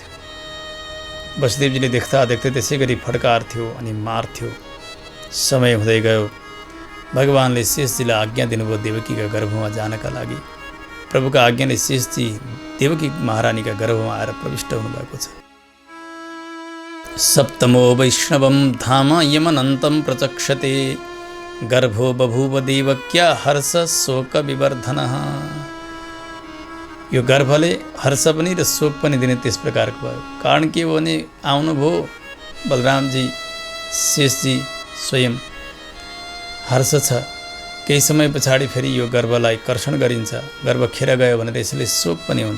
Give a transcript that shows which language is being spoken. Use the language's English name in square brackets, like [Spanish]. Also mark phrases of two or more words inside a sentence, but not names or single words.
[Nepali] वसुदेवजीले देख्दा त्यसै गरी फड्कार्थ्यो अनि मार्थ्यो। समय हुँदै गयो। भगवानले शेषजीलाई आज्ञा दिनुभयो देवकीका गर्भमा जानका लागि। प्रभुका आज्ञाले शेषजी देवकी महारानीका गर्भमा आएर प्रविष्ट हुनुभएको छ। [Sanskrit] सप्तमो वैष्णवं धाम यमनन्तं प्रचक्षते गर्भो बभूव देवक्या हर्ष शोक विवर्धनः। [Nepali] यो गर्भले हर्ष पनि र शोक पनि दिने त्यस प्रकारको भयो। कारण के हो भने आउनुभयो बलरामजी, शेषजी स्वयं। हर्ष छ। केही समय पछाडि फेरि यो गर्भलाई कर्षण गरिन्छ। गर्भ खेर गयो भनेर यसले शोक पनि हुन्छ।